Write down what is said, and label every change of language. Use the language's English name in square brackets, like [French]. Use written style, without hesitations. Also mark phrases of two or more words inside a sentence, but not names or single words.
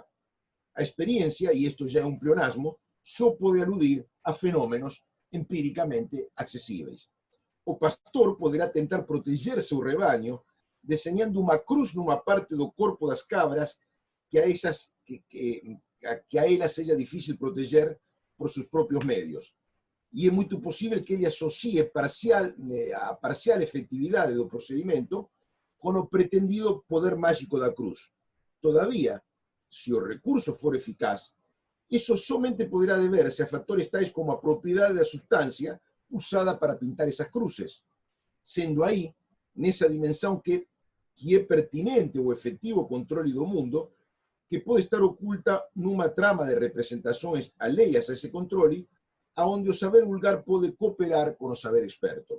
[Galician] A experiencia, e isto já é un pleonasmo, só pode aludir a fenómenos empíricamente accesíveis. O pastor poderá tentar proteger seu rebaño deseñando unha cruz nunha parte do corpo das cabras que a elas seja difícil proteger por seus propios medios. [Portuguese] E é muito possível [Galician] que ele associe a parcial efetividade do procedimento con o pretendido poder mágico da cruz. Todavía, se o recurso for eficaz, eso somente poderá deberse a factores tais como a propiedade da sustancia usada para pintar esas cruces, sendo aí, nesa dimensão que é pertinente o efectivo controle do mundo, que pode estar oculta nunha trama de representações alheias a ese controle, aonde o saber vulgar pode cooperar con o saber experto.